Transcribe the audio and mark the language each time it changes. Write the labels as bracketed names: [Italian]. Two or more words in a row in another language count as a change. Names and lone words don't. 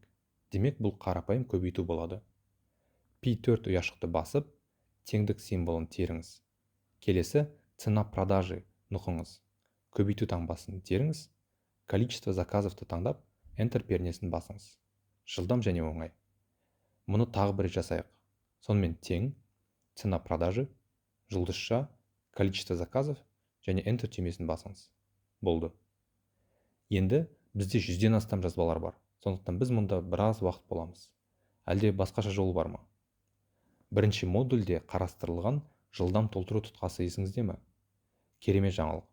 [Kazakh] Демек, бұл қарапайым көбейту болады. P4 ұяшықты басып, теңдік символын теріңіз. Келесі [Russian] цена продажи [Kazakh] нұқыңыз. Көбейту таңбасын теріңіз. [Russian] Количество заказовты [Kazakh] таңдап, Enter пернесін басыңыз. Жылдам және оңай. Мұны тағы бір жасайық. Сонымен тең, [Russian] цена продажи, [Kazakh] жұлдызша, [Russian] количество заказов [Kazakh] және Enter түймесін басыңыз. Болды. Енді бізде 100-ден астам жазбалар бар. Сондықтан біз мұнда біраз уақыт боламыз. Әлде басқаша жолы бар ма? Бірінші модульде қарастырылған жылдам толтыру тұтқасы есіңізде ме? Керемет жаңалық.